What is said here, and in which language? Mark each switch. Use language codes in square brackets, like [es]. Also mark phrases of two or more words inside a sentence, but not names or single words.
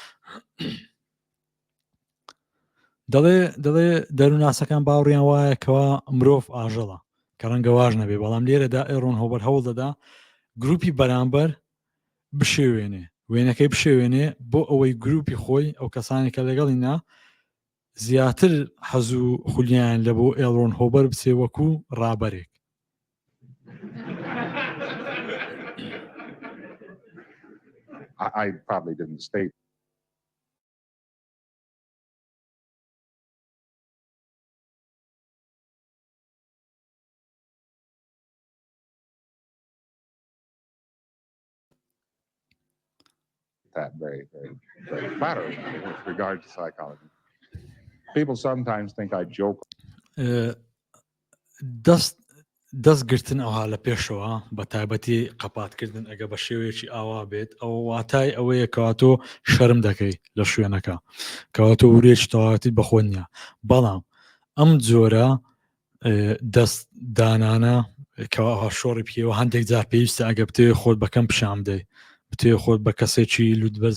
[ckb] دەڵێ دەروونناسەکان باوڕیان وایە کەوا مرۆڤ ئاژەڵە کە ڕەنگە واژ نەبێ بەڵام لێرەدا ئێڕۆن هۆبەر هەوڵ دەدا گروپی بەرامبەر بشێوێنێ وێنەکەی بشێوێنێ بۆ ئەوەی گروپی خۆی ئەو کەسانی کە لەگەڵینا زیاتر حەز و خولیان لە بۆ ئێڵڕۆن هۆبەر بچێ وەکو ڕابەرێک [en] I probably didn't state that very flattering with regard to psychology. People sometimes think I joke. [ckb] دەستگرتن ئەوها لە پێشەوە بە تایبەتی قەپاتکردن ئەگە بە شێوەیەکی ئاوا بێت ئەو واتای ئەوەیە کەواتۆ شەرم دەکەی لە شوێنەکە کەواتۆ ورێکی تەواتی بەخۆ نییە بەڵام ئەم جۆرە دەست دانانە کەوا شۆڕی پێوە هەندێک جار پێویستە ئەگە بتێ خۆت بەکەم پیشام بدەی بتێ خۆت بە کەسێکی لودبەرز